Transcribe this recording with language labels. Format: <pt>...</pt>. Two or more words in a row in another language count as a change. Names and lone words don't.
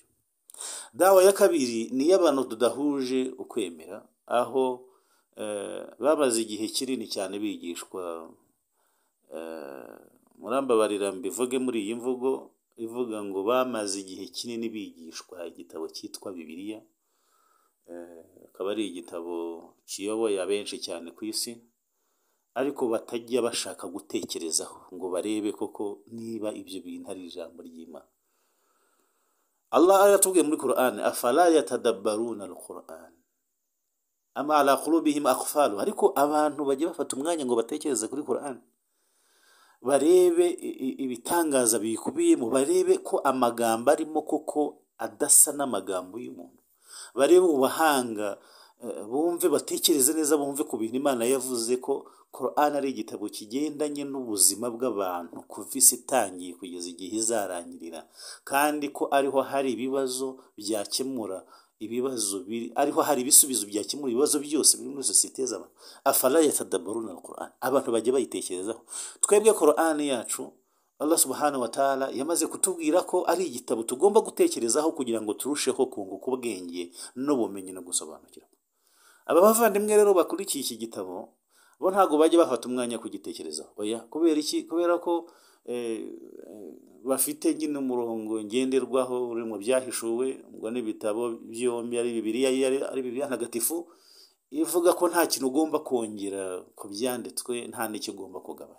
<rw>Da'wa ya kabiri ni y'abantu tudahuje ukwemera, aho babaze igihe kinini cyane bigishwa, murambabarira mbivuge muri iyi mvugo ivuga ngo bamaze igihe kinini bigishwa igitabo cyitwa Bibiliya. Akaba ari igitabo kiyoboye abenshi cyane ku isi, ariko batajya bashaka gutekerezaho ngo barebe koko niba ibyo bintu ari ijambo ry'Imana. Allah aratubwiye muri Quran,</rw> <ar>أفلا يتدبرون القرآن أم على قلوب أقفالها.</ar> <rw>Ariko abantu bajya bafata umwanya ngo batekereze kuri Quran, barebe ibitangaza bikubiyemo, barebe ko amagambo arimo koko adasa n'amagambo y'umuntu, barebe ubahanga, bumve batekereze neza, bumve ku bintu Imana yavuze ko Quran ari igitabo kigendanye n'ubuzima bw'abantu kuva isi itangiye kugeza igihe izarangirira, kandi ko ariho hari ibibazo byakemura ibibazo ariho hari ibisubizo byakemura ibibazo byose biri muri sosiyete z'abantu.</rw> <ar>أفلا يتدبرون القرآن,</ar> <rw>abantu bajya bayitekerezaho. Twebwe Quran yacu Allah</rw> <ar>سبحانه وتعالى</ar> <rw>yamaze kutubwira ko ari igitabo tugomba gutekerezaho kugira ngo turusheho kunguka ubwenge n'ubumenyi no gusobanukirwa. Aba bavandimwe rero bakurikiye iki gitabo bo ntago bajya bafata umwanya kugitekerezaho. Oya, kubera iki? Kubera ko bafite nyine umurongo ngenderwaho uri mu byahishuwe, ngo n'ibitabo byombi ari Bibiliya ntagatifu, ivuga ko nta kintu ugomba kongera ku byanditswe, nta n'icyo ugomba kugabanya.</rw>